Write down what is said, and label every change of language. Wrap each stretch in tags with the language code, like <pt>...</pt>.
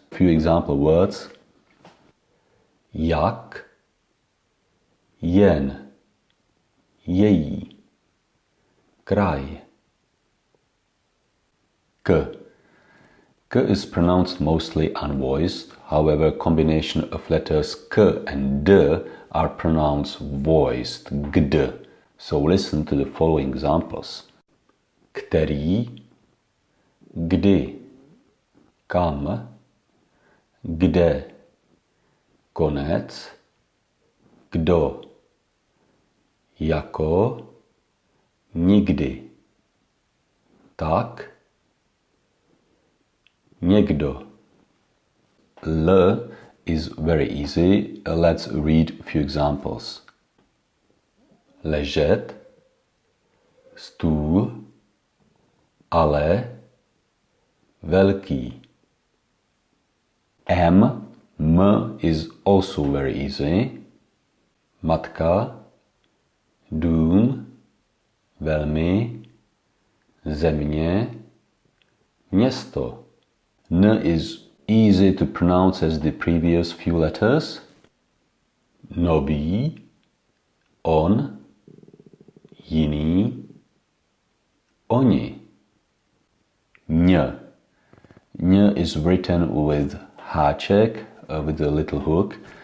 <en>Few example words.</en> <cs>Jak, jen, její, kraj.</cs> <en>K. K is pronounced mostly unvoiced. However, combination of letters K and D are pronounced voiced, gd. So listen to the following examples.</en> <cs>Který, kdy, kam, kde, konec, kdo, jako, nikdy, tak, někdo.</cs> <en>L is very easy. Let's read a few examples.</en> <cs>Ležet, stůl, ale, velký.</cs> <en>M is also very easy.</en> <cs>Matka, dům, velmi, země, město.</cs> <en>N is easy to pronounce as the previous few letters.</en> <cs>Nový, on, jiný, oni. Ň.</cs> <en>Ň is written with háček, with a little hook.</en>